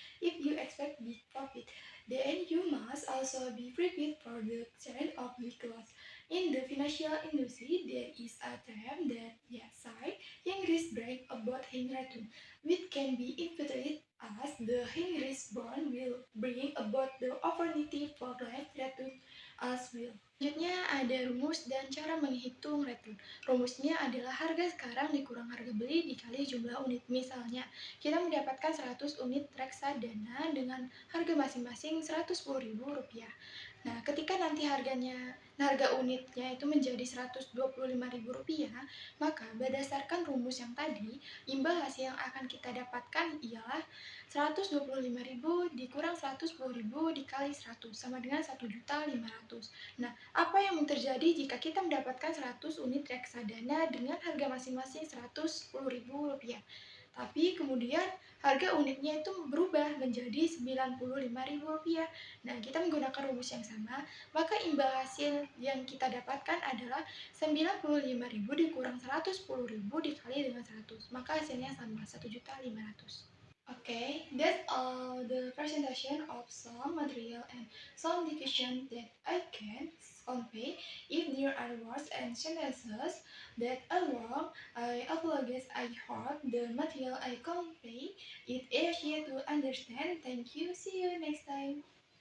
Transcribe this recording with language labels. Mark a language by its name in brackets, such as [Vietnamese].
[English] If you expect big profit, then you must also be prepared for the chance of big loss. In the financial industry, there is a term that says young risk break about high return, which can be interpreted as the high risk bond will bring about the opportunity for life return as well. [Indonesian] Selanjutnya ada rumus dan cara menghitung return. Rumusnya adalah harga sekarang dikurang harga beli dikali jumlah unit. Misalnya, kita mendapatkan 100 unit reksadana dengan harga masing-masing Rp110.000. Nah, ketika nanti harga unitnya itu menjadi Rp125.000, maka berdasarkan rumus yang tadi, imbal hasil yang akan kita dapatkan ialah 125.000 dikurang 110.000 dikali 100 sama dengan 1.500.000. Nah, apa yang terjadi jika kita mendapatkan 100 unit reksadana dengan harga masing-masing Rp110.000? Tapi kemudian harga unitnya itu berubah menjadi Rp95.000. Nah, kita menggunakan rumus yang sama, maka imbal hasil yang kita dapatkan adalah 95.000 dikurang 110.000 dikali dengan 100. Maka hasilnya sama, 1.500.000. [English] Okay, that's all the presentation of some material and some definition that I can convey. If there are words and sentences that are wrong, I apologize. I hope the material I convey is easier to understand. Thank you. See you next time.